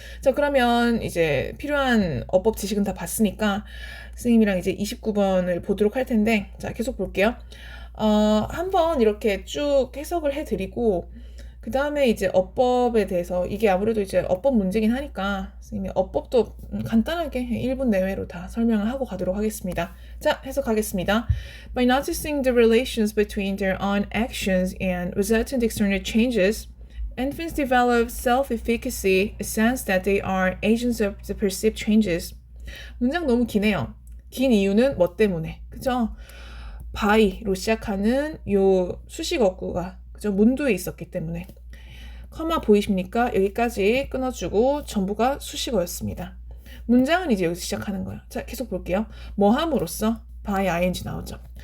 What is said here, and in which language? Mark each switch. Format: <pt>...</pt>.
<ko>자, 그러면 이제 필요한 어법 지식은 다 봤으니까 선생님이랑 이제 29번을 보도록 할 텐데, 자, 계속 볼게요. 한번 이렇게 쭉 해석을 해드리고, 그 다음에 이제 어법에 대해서, 이게 아무래도 이제 어법 문제긴 하니까, 선생님이 어법도 간단하게 1분 내외로 다 설명을 하고 가도록 하겠습니다. 자, 해석하겠습니다.</ko> <en>By noticing the relations between their own actions and resultant external changes, infants develop self-efficacy, a sense that they are agents of the perceived changes.</en> <ko>문장 너무 기네요. 긴 이유는 뭐 때문에, 그죠? by로 시작하는 요 수식어구가 그죠? 문두에 있었기 때문에. 커마 보이십니까? 여기까지 끊어주고 전부가 수식어였습니다. 문장은 이제 여기서 시작하는 거예요. 자, 계속 볼게요. 뭐 함으로써? by ing 나오죠.</ko>